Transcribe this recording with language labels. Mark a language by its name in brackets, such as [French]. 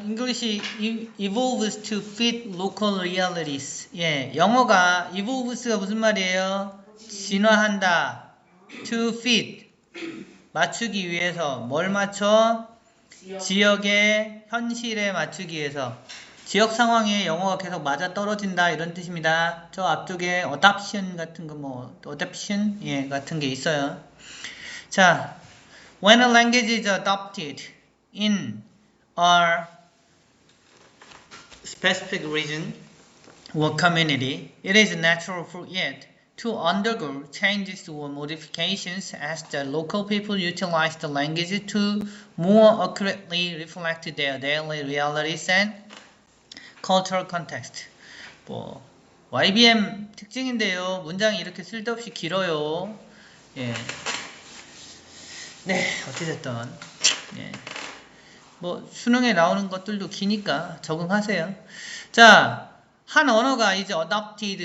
[English] English evolves to fit local realities. [Korean] 예, 영어가 evolves가 무슨 말이에요? 진화한다. [English] To fit. [Korean] 맞추기 위해서. 뭘 맞춰? 지역의 현실에 맞추기 위해서. 지역 상황에 영어가 계속 맞아 떨어진다 이런 뜻입니다. 저 앞쪽에 adoption 같은 거 adoption 예, 같은 게 있어요. 자, [English] when a language is adopted in a specific region or community, it is natural for it to undergo changes or modifications as the local people utilize the language to more accurately reflect their daily realities and cultural context. [Korean] YBM 특징인데요. 문장이 이렇게 쓸데없이 길어요. 예. 네, 어찌됐든. 예. 수능에 나오는 것들도 기니까 적응하세요. 자, 한 언어가 이제 adopted.